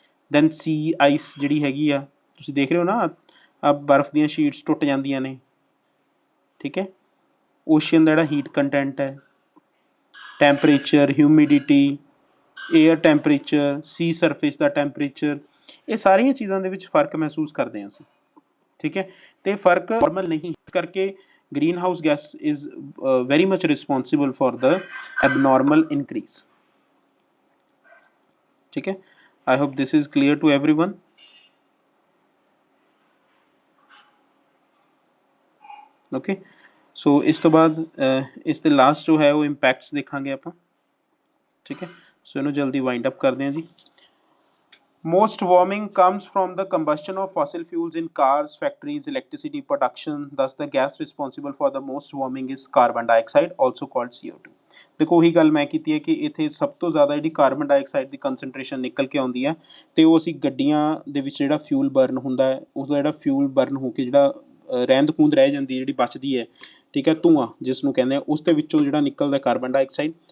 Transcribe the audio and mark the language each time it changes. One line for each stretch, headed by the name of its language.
Punjabi: Then ਸੀ ice ਜਿਹੜੀ ਹੈਗੀ ਆ, ਤੁਸੀਂ ਦੇਖ ਰਹੇ ਹੋ ਨਾ, ਆ ਬਰਫ਼ ਦੀਆਂ ਸ਼ੀਟਸ ਟੁੱਟ ਜਾਂਦੀਆਂ ਨੇ, ਠੀਕ ਹੈ। ਓਸ਼ੀਅਨ ਦਾ ਜਿਹੜਾ ਹੀਟ ਕੰਟੈਂਟ ਹੈ, ਟੈਂਪਰੇਚਰ, ਹਿਊਮਿਡਿਟੀ, ਏਅਰ ਟੈਂਪਰੇਚਰ, ਸੀ ਸਰਫੇਸ ਦਾ ਟੈਂਪਰੇਚਰ, ਇਹ ਸਾਰੀਆਂ ਚੀਜ਼ਾਂ ਦੇ ਵਿੱਚ ਫ਼ਰਕ ਮਹਿਸੂਸ ਕਰਦੇ ਹਾਂ ਅਸੀਂ, ਠੀਕ ਹੈ। ਤੇ ਫ਼ਰਕ ਨਾਰਮਲ ਨਹੀਂ, ਇਸ ਕਰਕੇ
English: green house gas is very much responsible for the abnormal increase,
Punjabi: ठीक है।
English: I hope this is clear to everyone.
Punjabi: Okay, so ਇਸ ਤੋਂ ਬਾਅਦ ਇਸ ਦੇ ਲਾਸਟ ਜੋ ਹੈ ਉਹ ਇੰਪੈਕਟਸ ਦੇਖਾਂਗੇ ਆਪਾਂ, ਠੀਕ ਹੈ। ਸੋ ਇਹਨੂੰ ਜਲਦੀ ਵਾਈਂਡ ਅਪ ਕਰਦੇ ਹਾਂ ਜੀ।
English: Most warming comes from the combustion of fossil fuels in cars, factories, electricity production. Thus, the gas responsible for the most warming is carbon dioxide, also called CO2.
Punjabi: ਦੇਖੋ ਉਹੀ ਗੱਲ ਮੈਂ ਕੀਤੀ ਹੈ ਕਿ ਇੱਥੇ ਸਭ ਤੋਂ ਜ਼ਿਆਦਾ ਜਿਹੜੀ ਕਾਰਬਨ ਡਾਈਆਕਸਾਈਡ ਦੀ ਕੰਸਨਟ੍ਰੇਸ਼ਨ ਨਿਕਲ ਕੇ ਆਉਂਦੀ ਹੈ, ਅਤੇ ਉਹ ਅਸੀਂ ਗੱਡੀਆਂ ਦੇ ਵਿੱਚ ਜਿਹੜਾ ਫਿਊਲ ਬਰਨ ਹੁੰਦਾ ਹੈ, ਉਸਦਾ ਜਿਹੜਾ ਫਿਊਲ ਬਰਨ ਹੋ ਕੇ ਜਿਹੜਾ ਰਹਿੰਦ ਖੂੰਹਦ ਰਹਿ ਜਾਂਦੀ ਹੈ, ਜਿਹੜੀ ਬਚਦੀ ਹੈ, ਠੀਕ ਹੈ, ਧੂੰਆਂ ਜਿਸ ਨੂੰ ਕਹਿੰਦੇ ਆ, ਉਸ ਦੇ ਵਿੱਚੋਂ ਜਿਹੜਾ ਨਿਕਲਦਾ ਕਾਰਬਨ ਡਾਈਆਕਸਾਈਡ।